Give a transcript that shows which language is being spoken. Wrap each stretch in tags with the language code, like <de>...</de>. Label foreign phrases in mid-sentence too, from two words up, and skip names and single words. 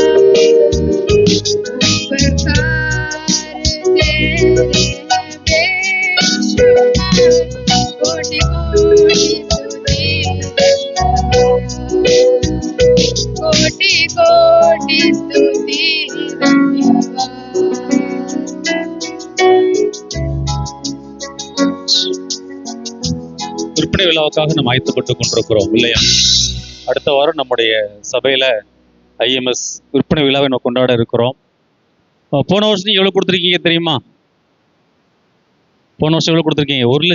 <hi>उपकार तेरे बेशुमार, कोटि कोटि स्तुति कोटि कोटि स्तुति धन्यवाद।</hi> <ta>விற்பனை விழாவுக்காக நம்ம ஆயத்தப்பட்டு கொண்டிருக்கிறோம் இல்லையா? அடுத்த வாரம் நம்முடைய சபையில ஐஎம்எஸ் விற்பனை விழாவை நம்ம கொண்டாட இருக்கிறோம். போன வருஷம் நீங்க எவ்வளவு கொடுத்துருக்கீங்க தெரியுமா? போன வருஷம் எவ்வளவு கொடுத்துருக்கீங்க?</ta>